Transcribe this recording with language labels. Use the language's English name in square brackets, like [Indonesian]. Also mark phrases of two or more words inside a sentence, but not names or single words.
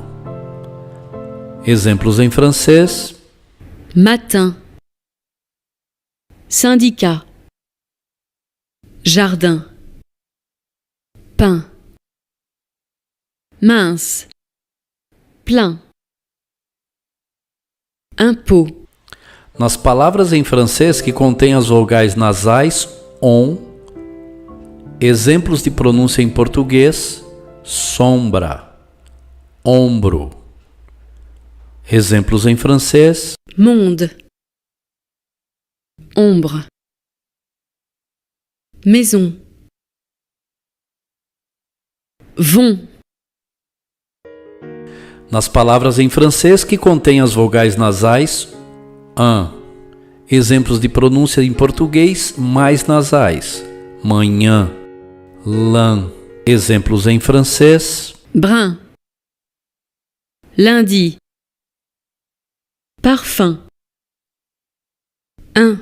[Portuguese] Exemplos em francês, [French] Matin. Syndicat. Jardin. Pain. Mince. Plein. Impôt. [Portuguese] nas palavras em francês que contêm as vogais nasais, on. Exemplos de pronúncia em português, sombra, ombro. Exemplos em francês, [French] Monde. Ombre. Maison. Vont. [Portuguese] nas palavras em francês que contêm as vogais nasais, an. Exemplos de pronúncia em português mais nasais, manhã, lã. Exemplos em francês, [French] Brun. Lundi. Parfum. Un.